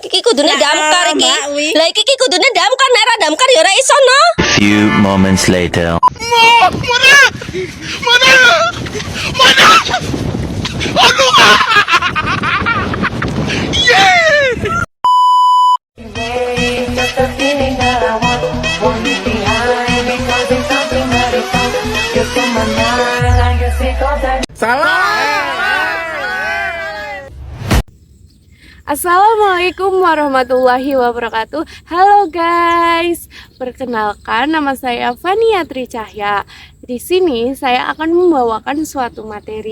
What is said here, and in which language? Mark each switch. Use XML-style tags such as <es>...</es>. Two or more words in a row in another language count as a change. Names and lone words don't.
<jv>kudune damkar iki. Mbak, wi. Lah iki kudune damkar, nek ora damkar ya ora iso no.</jv> <en>Few moments later. Just a feeling that I want you behind because it's something that is on. You're in my mind, I guess it goes that.</en> <ar>Assalamualaikum warahmatullahi wabarakatuh.</ar> <id>Halo guys, perkenalkan nama saya Fania Tri Cahya. Di sini saya akan membawakan suatu materi.</id>